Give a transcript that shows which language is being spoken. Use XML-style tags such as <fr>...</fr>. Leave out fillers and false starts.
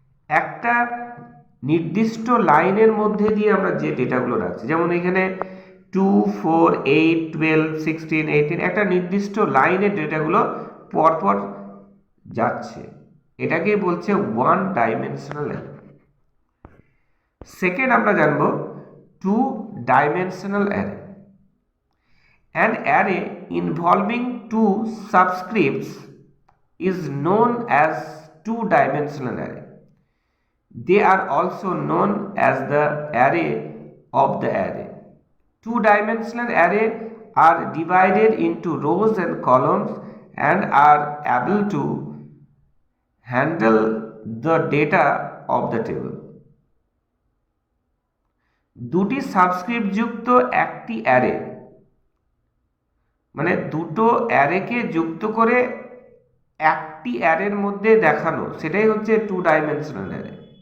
<bn>একটা নির্দিষ্ট লাইনের মধ্যে দিয়ে আমরা যে ডেটাগুলো রাখছি, যেমন এখানে 2, 4, 8, 12, 16, 18 একটা নির্দিষ্ট লাইনের ডেটাগুলো পরপর যাচ্ছে, এটাকেই বলছে ওয়ান ডাইমেনশনাল অ্যারে। সেকেন্ড আমরা জানবো two dimensional array.</bn> <en>An array involving two subscripts is known as two-dimensional array. They are also known as the array of the array. Two-dimensional array are divided into rows and columns and are able to handle the data of the table.</en> <bn>দুটি subscript যুক্ত একটি array, মানে দুটো অ্যারেকে যুক্ত করে একটি অ্যারের মধ্যে দেখানো, সেটাই হচ্ছে টু ডাইমেনশনাল অ্যারে।</bn>